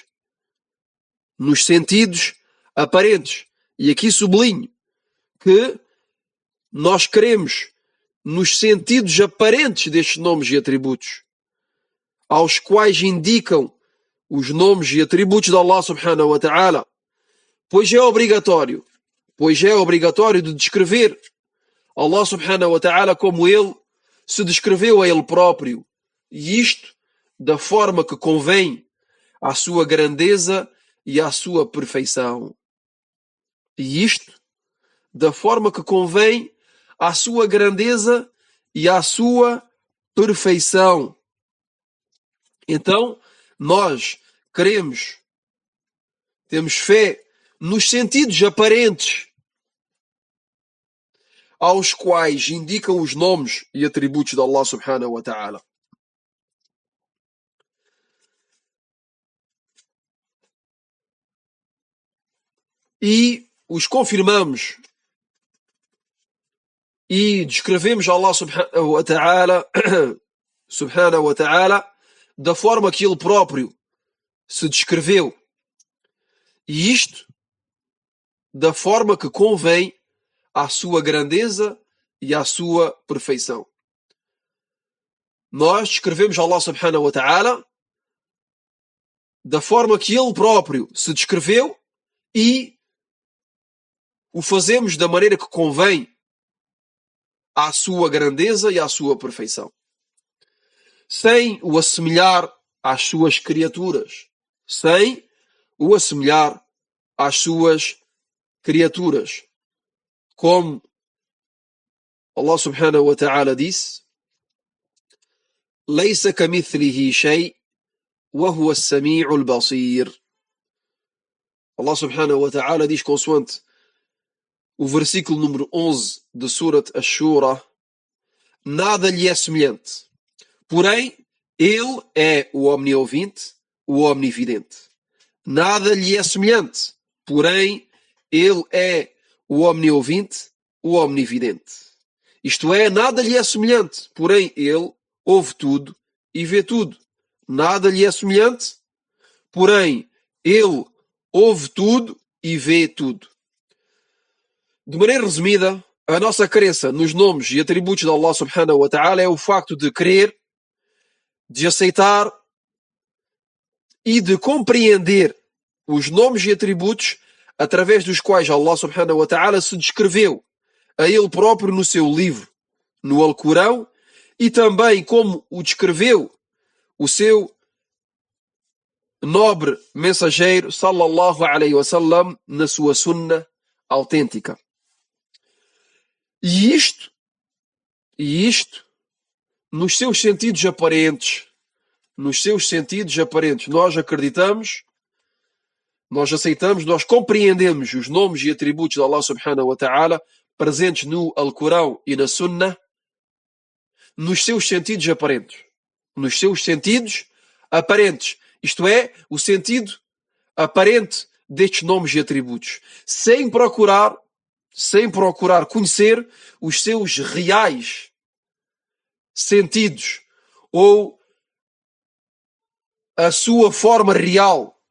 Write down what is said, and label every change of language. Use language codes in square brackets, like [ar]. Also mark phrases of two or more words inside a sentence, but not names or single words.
[pt] Nos sentidos aparentes. E aqui sublinho que nós cremos nos sentidos aparentes destes nomes e atributos, aos quais indicam os nomes e atributos de Allah [ar] سبحانه وتعالى, [pt] pois é obrigatório de descrever Allah [ar] سبحانه وتعالى [pt] como Ele se descreveu a Ele próprio, e isto da forma que convém à sua grandeza e à sua perfeição. E isto da forma que convém à sua grandeza e à sua perfeição. Então, nós cremos, temos fé nos sentidos aparentes, aos quais indicam os nomes e atributos de Allah [ar] سبحانه وتعالى. [pt] E os confirmamos e descrevemos Allah [ar] سبحانه وتعالى [pt] da forma que Ele próprio se descreveu. E isto da forma que convém à sua grandeza e à sua perfeição. Nós descrevemos Allah [ar] سبحانه وتعالى [pt] da forma que Ele próprio se descreveu e o fazemos da maneira que convém à sua grandeza e à sua perfeição, sem o assemelhar às suas criaturas, [ar] como الله سبحانه وتعالى disse: "ليس كمثله شيء وهو السميع البصير." [pt] Allah [ar] سبحانه وتعالى [pt] diz, consoante o versículo número 11 de Surat Ash-Shura: nada lhe é semelhante, porém Ele é o omniouvinte, o omnividente. Nada lhe é semelhante, porém Ele é o omniouvinte, o omnividente. Isto é, nada lhe é semelhante, porém Ele ouve tudo e vê tudo. Nada lhe é semelhante, porém Ele ouve tudo e vê tudo. De maneira resumida, a nossa crença nos nomes e atributos de Allah [ar] سبحانه وتعالى [pt] é o facto de crer, de aceitar e de compreender os nomes e atributos através dos quais Allah [ar] سبحانه وتعالى [pt] se descreveu a ele próprio no seu livro, no Alcorão, e também como o descreveu o seu nobre mensageiro, [ar] صلى الله عليه وسلم, [pt] na sua sunna autêntica. E isto, nos seus sentidos aparentes, nós acreditamos, nós aceitamos, nós compreendemos os nomes e atributos de Allah [ar] سبحانه وتعالى [pt] presentes no Alcorão e na Sunna, nos seus sentidos aparentes. Nos seus sentidos aparentes. Isto é, o sentido aparente destes nomes e atributos. Sem procurar conhecer os seus reais sentidos ou a sua forma real.